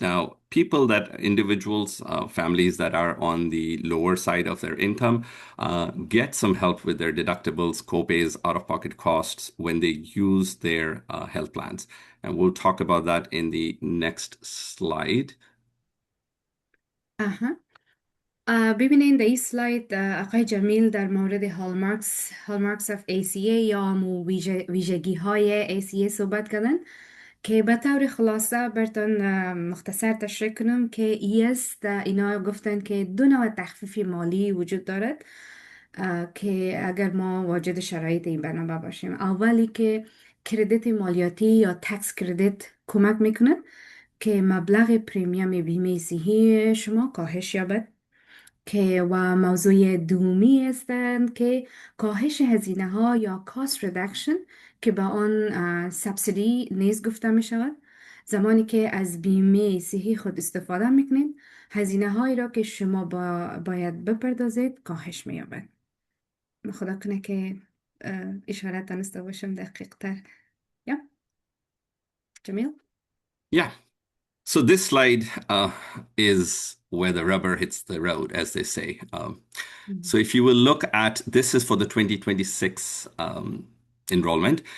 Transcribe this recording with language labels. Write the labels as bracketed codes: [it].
[en] Now, individuals, families that are on the lower side of their income get some help with their deductibles, copays, out of pocket costs when they use their health plans. And we'll talk about that in the next slide. [fa] اها ببینین در این سلاید آقای جمیل در مورد هالمارکس [en] of [fa] ACA یا ویژگی های ACA صحبت کردن که به طور خلاصه براتون مختصر تشریح کنم که اینا گفتن که دو نوع تخفیف مالی وجود دارد که اگر ما واجد شرایط این برنامه باشیم. اولی که کردیت مالیاتی یا تکس کردیت کمک میکنه که مبلغ پریمیم بیمه صحی شما کاهش یابد، که و موضوع دومی هستند که کاهش هزینه ها یا [en] cost reduction [fa] که به آن سبسیدی نیز گفته می شود. زمانی که از بیمه صحی خود استفاده میکنید، هزینه هایی را که شما باید بپردازید کاهش می یابد. خدا کنه که اشاره تانسته باشم دقیق تر. یا جمیل؟ [en] Yeah. So this slide is where the rubber hits the road, as they say. So if you will look at, this is for the 2026 enrollment.